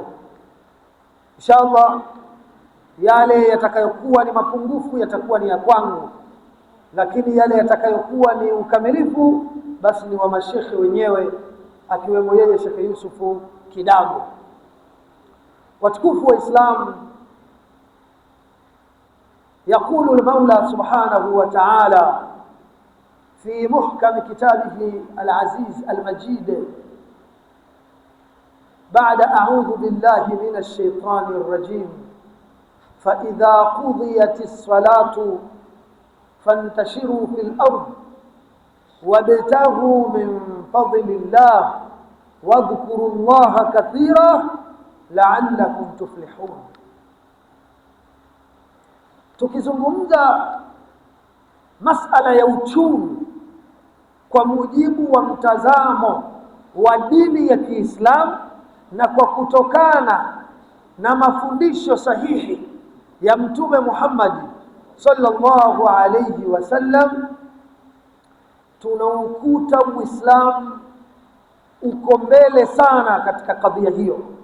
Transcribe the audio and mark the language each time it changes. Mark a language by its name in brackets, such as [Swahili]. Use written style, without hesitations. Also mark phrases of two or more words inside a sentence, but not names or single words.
[Swahili] Inshallah yale yatakayokuwa ni mapungufu yatakuwa ni ya kwangu, lakini yale yatakayokuwa ni ukamilifu basi ni wa mashekhe wenyewe, akiwemo yeye Sheikh Yusufu Kidago. Watukufu wa Islam, [Arabic] يقول المولى سبحانه وتعالى في محكم كتابه العزيز المجيد بعد أعوذ بالله من الشيطان الرجيم: فإذا قضيت الصلاة فانتشروا في الأرض وابتغوا من فضل الله واذكروا الله كثيرا لعلكم تفلحون. [Swahili] Tukizungumza masala ya uchumi kwa mujibu wa mtazamo wa dini ya Kiislamu na kwa kutokana na mafundisho sahihi ya Mtume Muhammad [Arabic] صلى الله عليه وسلم, [Swahili] tunaukuta Uislamu uko mbele sana katika kadhia hiyo.